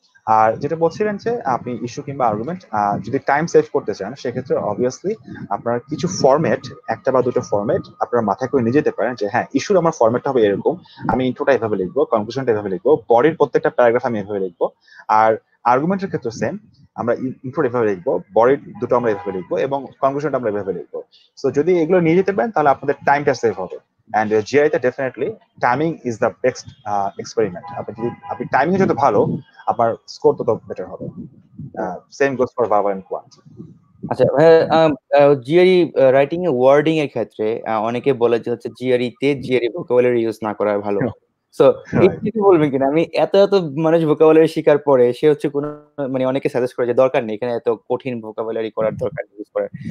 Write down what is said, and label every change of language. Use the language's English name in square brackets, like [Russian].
[Bangla] আর যেটা বলছিলেন যে আপনি ইস্যু কিংবা আর্গুমেন্ট যদি টাইম সেভ করতে চান, সেক্ষেত্রে অবভিয়াসলি আপনার কিছু ফরম্যাট, একটা বা দুটো ফরম্যাট আপনার মাথায় করে নিয়ে যেতে পারেন যে হ্যাঁ, ইস্যুর আমার ফরম্যাটটা হবে এরকম, আমি ইন্ট্রোটা এভাবে লিখবো, কনক্লুশনটা এভাবে লিখবো, বডির প্রত্যেকটা প্যারাগ্রাফ আমি এভাবে লিখবো। আর আর্গুমেন্টের ক্ষেত্রে সেম, আমরা ইন্ট্রো এভাবে লিখবো, বডির দুটো আমরা এভাবে লিখবো এবং কনক্লুশনটা আমরা এভাবে লিখবো। সো যদি এগুলো নিয়ে যেতে পারেন তাহলে আপনাদের টাইমটা সেভ হবে। [English] And GI তে definitely timing is the best experiment. [Bangla] আপনি টাইমিং যত ভালো, আপনার স্কোর তত বেটার হবে। [English] Same goes for verbal and quant. [Bangla] আচ্ছা ভাইয়া, জিআরই রাইটিং এ ওয়ার্ডিং এর ক্ষেত্রে অনেকে বলে যে হচ্ছে জিআরই তে জিআরই ভোকাবুলারি ইউজ না করা ভালো। সো এই কিছু বলবেন কিনা? আমি এত মানুষ ভোকাবুলারি শিকার পরে সে হচ্ছে কোনো মানে অনেকে সাজেস্ট করে যে দরকার নেই, এখানে এত কঠিন ভোকাবুলারি করার দরকার নেই ইউজ করার।